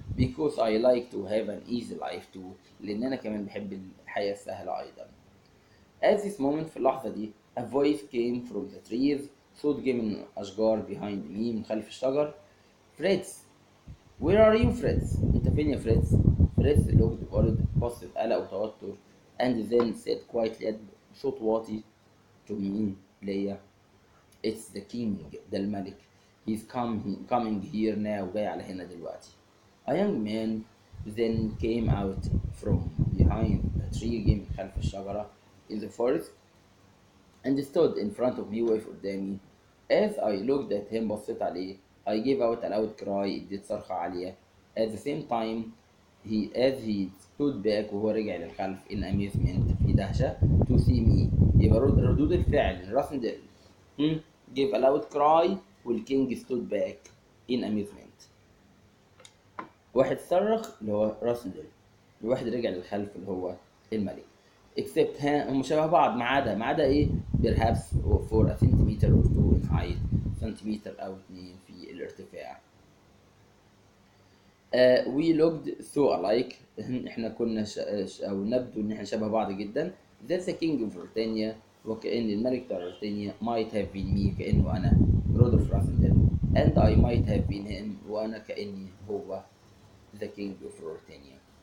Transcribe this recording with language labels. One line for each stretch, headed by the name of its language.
English: because I like to have an easy life too،
Arabic: لان انا كمان بحب الحياة السهلة ايضا.
English: at this moment
Arabic: في اللحظة دي
English: a voice came from the trees،
Arabic: صوت جه من أشجار
English: behind me،
Arabic: من خلف الشجر. فريتز
English: where are you
Arabic: فريتز؟ أنت فين يا فريتز؟ فريتز
English: looked worried،
Arabic: بص بقلق وتوتر.
English: and then said quietly
Arabic: بصوت واطي
English: to me
Arabic: ليا
English: it's the king،
Arabic: ده الملك.
English: he's coming here now،
Arabic: جاي على هنا دلوقتي.
English: a young man then came out from behind a tree،
Arabic: جه من خلف الشجرة
English: in the forest and stood in front of me،
Arabic: وقف قدامي.
English: as I looked at him
Arabic: بصيت عليه
English: I gave out a loud cry،
Arabic: اديت صرخة عالية.
English: at the same time as he stood back،
Arabic: وهو رجع للخلف
English: in amusement،
Arabic: في دهشة
English: to see me.
Arabic: يبقى ردود الفعل
English: Rassendyll gave a loud cry والking stood back in amusement.
Arabic: واحد صرخ اللي هو راسندل، الواحد رجع للخلف اللي هو الملك.
English: except
Arabic: هم شبه بعض ما عدا ايه؟
English: perhaps for a centimeter or two in height،
Arabic: سنتيمتر او 2 في الارتفاع.
English: we looked so alike،
Arabic: احنا كنا او نبدو ان احنا شبه بعض جدا.
English: that the king of Britannia،
Arabic: وكأن الملك بتاع بريطانيا
English: might have been me،
Arabic: كأنه انا رودولف راسندل.
English: and I might have been him،
Arabic: وانا كأني هو
English: the king of Britannia.